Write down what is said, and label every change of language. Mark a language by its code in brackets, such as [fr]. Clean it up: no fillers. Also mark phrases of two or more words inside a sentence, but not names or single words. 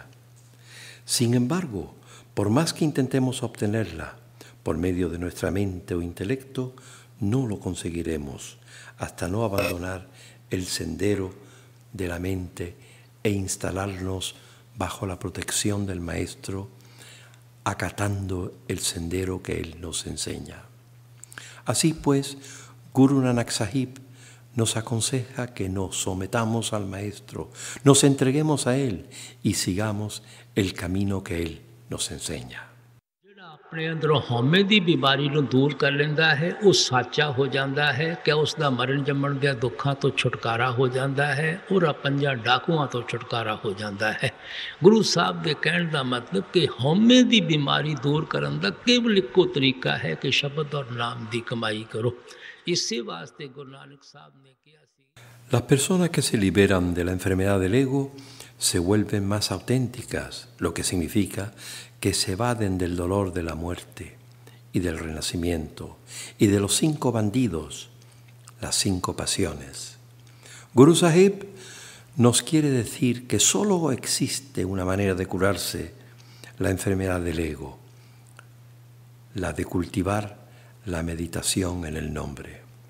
[es] Sin embargo, por más que intentemos obtenerla por medio de nuestra mente o intelecto, no lo conseguiremos hasta no abandonar el sendero de la mente e instalarnos bajo la protección del Maestro, acatando el sendero que Él nos enseña. Así pues, Guru Nanak Sahib nos aconseja que nos sometamos al Maestro, nos entreguemos a Él y sigamos el camino que Él nos enseña. [pa] ਅਪਨੇ ਅੰਦਰੋਂ ਹਉਮੈ ਦੀ ਬੀਮਾਰੀ ਨੂੰ ਦੂਰ ਕਰ ਲੈਂਦਾ ਹੈ, [hi] वो साचा हो जाता है कि उसका मरण जमण दे दुखों तो छुटकारा हो जाता है और पंजा डाकुआं तो छुटकारा हो जाता है। गुरु साहब के कहने का मतलब कि हौमे दी बीमारी दूर करने का केवल इको तरीका है कि शब्द और नाम की कमाई करो। इसी वास्ते गुरु नानक साहब ने किया सी। [es] Las personas que se liberan de la enfermedad del ego se vuelven más auténticas, lo que significa que se evaden del dolor de la muerte y del renacimiento y de los 5 bandidos, las 5 pasiones. Guru Sahib nos quiere decir que solo existe una manera de curarse la enfermedad del ego, la de cultivar la meditación en el nombre.